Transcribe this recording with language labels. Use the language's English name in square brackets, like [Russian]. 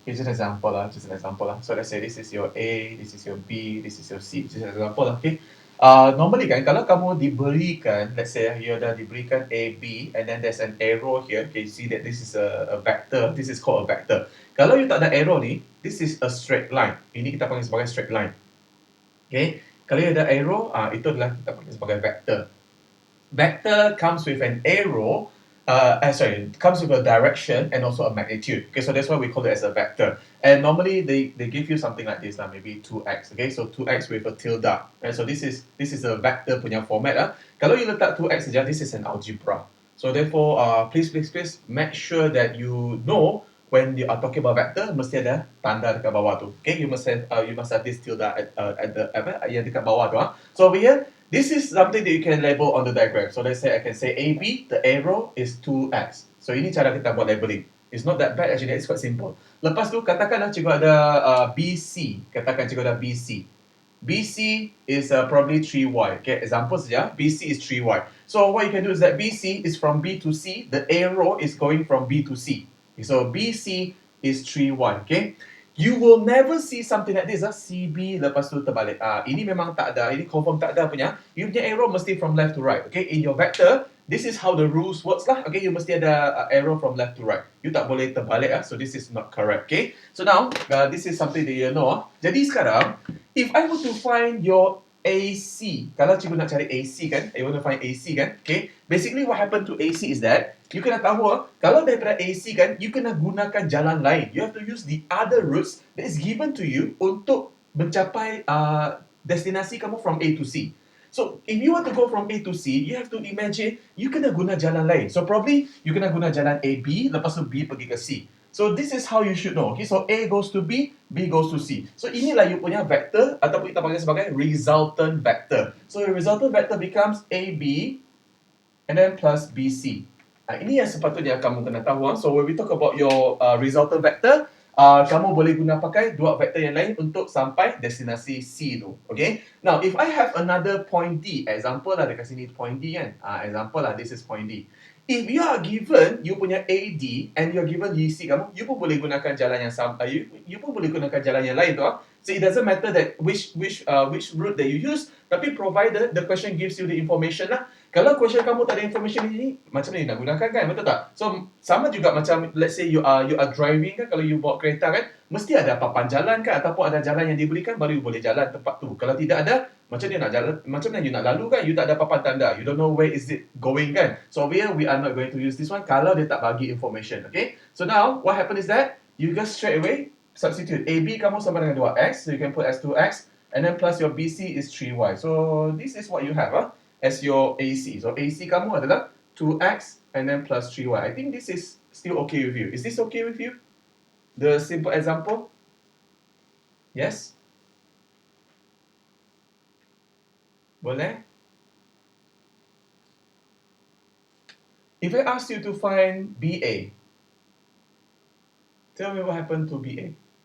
[English] Here's an example lah, just an example lah. So let's say this is your A, this is your B, this is your C. Just an example lah, okay? Normally kan, kalau kamu diberikan, let's say you ada diberikan A, B, and then there's an arrow here. Okay, you see that this is a vector. This is called a vector. Kalau you tak ada arrow ni, this is a straight line. [Malay] Ini kita panggil sebagai straight line. Okay, kalau ada arrow, itu adalah kita panggil sebagai vector. [English] Vector comes with an arrow, comes with a direction and also a magnitude. Okay, so that's why we call it as a vector. And normally they give you something like this, maybe 2x. Okay, so 2x with a tilde. Right, so this is a vector punya format. Kalau you letak 2x saja, this is an algebra. So therefore, please make sure that you know when you are talking about vector, mesti ada tanda dekat bawah tu. Okay, you must have this tilde at the yang dekat bawah tu. So over here, this is something that you can label on the diagram. So let's say I can say AB, the arrow is 2x. [Malay] So ini cara kita buat labeling. [English] It's not that bad actually, it's quite simple. [Malay] Lepas tu katakanlah cikgu ada BC. Katakan cikgu ada BC. [English] BC is probably 3y. Okay, example saja, BC is 3y. So what you can do is that BC is from B to C. The arrow is going from B to C. So BC is 3y. Okay, you will never see something like this, CB lepas tu terbalik. [Malay] Ini memang tak ada, ini confirm tak ada punya. [English] You punya arrow mesti from left to right. Okay, in your vector, this is how the rules works lah. Okay, you mesti ada arrow from left to right. You tak boleh terbalik. So this is not correct. Okay, so now this is something that you know. Jadi sekarang, if I were to find your AC, kalau cikgu nak cari AC kan, I want to find AC kan, okay, basically what happened to AC is that, you kena tahu, kalau daripada AC kan, you kena gunakan jalan lain. You have to use the other routes that is given to you untuk mencapai destinasi kamu from A to C. So, if you want to go from A to C, you have to imagine, you kena guna jalan lain. [Malay] So, probably, you kena guna jalan A, B, lepas tu B pergi ke C. [English] So this is how you should know. Okay, so A goes to B, B goes to C. [Malay] So inilah you punya vector ataupun kita panggil sebagai resultant vector. [English] So your resultant vector becomes AB and then plus BC. [Malay] Ini yang sepatutnya kamu kena tahu. So when we talk about your resultant vector, kamu boleh guna pakai dua vektor yang lain untuk sampai destinasi C tu. Okay. [English] Now if I have another point D, example lah dekat sini point D kan. Example lah, this is point D. If you are given, you punya AD and you are given DC kamu, you pun boleh gunakan jalan yang sama. [Malay] You pun boleh gunakan jalan yang lain tu. [English] So it doesn't matter that which route that you use, tapi provided the question gives you the information lah. [Malay] Kalau question kamu tak ada information ni, macam mana nak gunakan kan? Betul tak? So, sama juga macam, let's say you are driving kan, kalau you bawa kereta kan, mesti ada papan jalan kan, ataupun ada jalan yang diberikan, baru you boleh jalan tempat tu. Kalau tidak ada, macam mana nak jalan, macam mana you nak lalu kan? You tak ada papan tanda. [English] You don't know where is it going kan? So, over here, we are not going to use this one kalau dia tak bagi information, okay? So, now, what happened is that, you just straight away substitute. AB kamu sama dengan 2x, so you can put as 2x, and then plus your BC is 3y. So, this is what you have, as your AC. [Malay] So AC kamu adalah 2x and then plus 3y. [English] I think this is still okay with you. Is this okay with you? The simple example? Yes? [Malay] Boleh? [English] If I ask you to find BA, tell me what happened to BA.